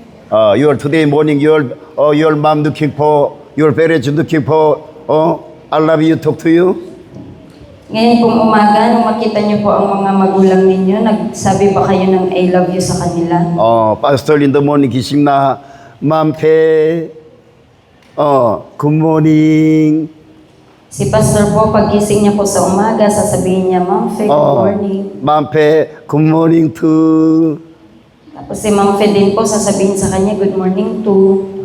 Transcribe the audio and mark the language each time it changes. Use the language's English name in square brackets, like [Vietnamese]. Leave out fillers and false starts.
[English] Your today morning, your mom looking for, your parents looking for, I love you, talk to you. [Filipino] Ngayon pong umaga, nung makita niyo po ang mga magulang ninyo, nagsabi ba kayo ng [English] I love you [Filipino] sa kanila? [English] Pastor in the morning, [Filipino] gising na, [English] Mampe, good morning. [Filipino] Si Pastor po, pagising niya po sa umaga, sasabihin niya, Ma'am Fe, [English] good morning. Mampe, good morning too. [Filipino] Tapos si Ma'am Fe din po, sasabihin sa kanya, [English] good morning too.